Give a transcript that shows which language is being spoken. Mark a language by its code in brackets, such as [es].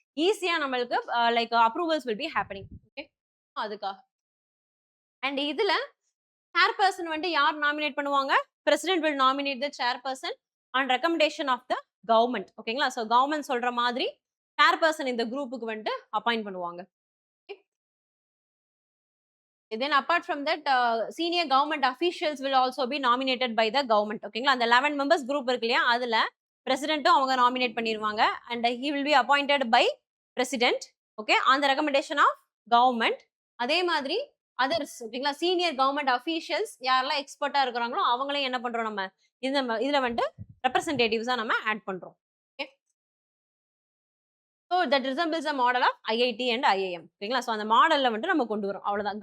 [ta] ஈஸியா நம்மளுக்கு [en] Like approvals will be happening. [ta] Okay. அதுக்காக அண்ட் இதுல chairperson வந்துட்டு யார் நாமினேட் பண்ணுவாங்க? [en] President will nominate the chairperson on recommendation of the government. ஓகேங்களா? [ta] ஸோ கவர்மெண்ட் சொல்ற மாதிரி chairperson இந்த குரூப்புக்கு வந்துட்டு அப்பாயிண்ட் பண்ணுவாங்க. [en] Then apart from that, senior government officials will also be nominated by the government. [ta] ஓகேங்களா? அந்த 11 மெம்பர்ஸ் குரூப் இருக்கு இல்லையா? அதுல பிரசிடென்ட்டும் அவங்க நாமினேட் பண்ணிருவாங்க. [en] And he will be appointed by president. ஓகே. On the recommendation of government. [ta] அதே மாதிரி [en] Others ஓகேங்களா? [ta] சீனியர் கவர்மெண்ட் அஃபீஷியல்ஸ் யாரெல்லாம் எக்ஸ்பர்ட்டா இருக்கிறாங்களோ அவங்களையும் என்ன பண்றோம் நம்ம? இதுல வந்துட்டு ரெப்ரசன்டேட்டிவ்ஸா நம்ம ஆட் பண்றோம். Okay. [en] So that resembles a model of IIT and IIM. ஓகேங்களா? ஸோ [ta] அந்த மாடல்ல வந்துட்டு நம்ம கொண்டு வரோம். அவ்வளவுதான்.